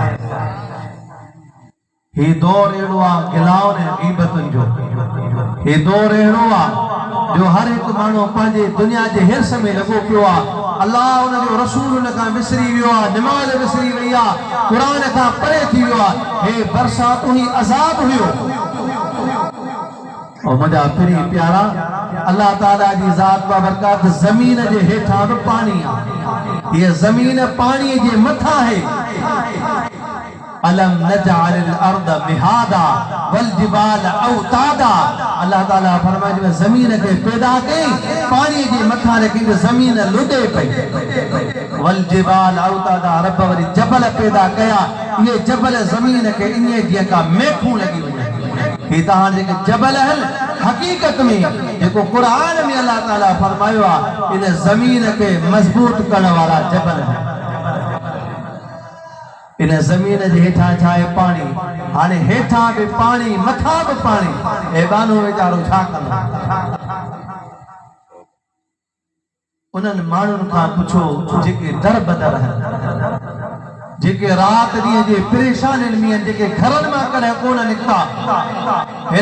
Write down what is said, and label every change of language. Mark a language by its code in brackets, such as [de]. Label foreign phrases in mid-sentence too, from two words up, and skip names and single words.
[sd] ही दौर अहिड़ो आहे गिलाउन ऐं गीबतुनि जो ही दौर अहिड़ो आहे जो हर हिकु माण्हू पंहिंजे दुनिया जे हिर्स में लॻो पियो आहे अल्लाह उन जो रसूल उन खां विसरी वियो आहे निमाज़ विसरी वई आहे क़ुरान खां परे थी वियो आहे हे बरसातूं ही अज़ाब हुयो और मुझा पिरी प्यारा अल्लाह ताला जी ज़ात बाबरकत ज़मीन जे हेठां बि पानी आहे ये ज़मीन पानी जे मथां है [ar] ألم نجعل الأرض مهادا والجبال أوتادا [sd] अल्लाह ताला फरमाए जो ज़मीन के पैदा कई पानी जे मथां रखी ज़मीन लुॾे पई [ar] والجبال أوتادا [sd] रब वरी जबल पैदा कया ये जबल ज़मीन के इने जीअं का मेखूं लगी वञे ही तहां जेके जबल आहिनि हकीकत में जेको कुरान में अल्लाह ताला फरमायो आहे इन ज़मीन के मजबूत करण वाला जबल आहिनि इन ज़मीन जे हेठां छा आहे पाणी हाणे हेठां बि पाणी मथां बि पाणी ए बानो वीचारो छा कंदो उन्हनि माण्हुनि खां पुछो जेके दर बदर आहिनि जेके रात ॾींहं जे परेशानियुनि में जेके घरनि मां कॾहिं कोन निकिता हिन